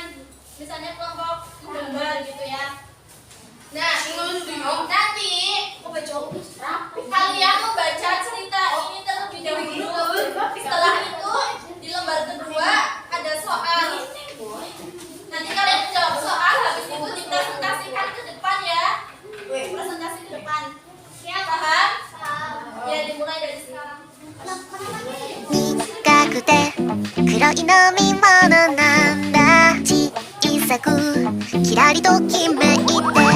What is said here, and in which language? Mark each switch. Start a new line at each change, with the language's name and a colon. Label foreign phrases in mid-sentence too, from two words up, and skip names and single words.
Indonesian: Misalnya kelompok menggambar gitu ya. Nah, nanti kalian membaca cerita ini terlebih dahulu. Setelah itu di lembar kedua ada soal. Nanti kalian menjawab soal, habis itu dipresentasikan ke depan ya. Presentasi ke depan. Paham? Ya, dimulai dari sekarang.
Japanese: 苦くて黒い飲み物なんだ小さくキラリときめいて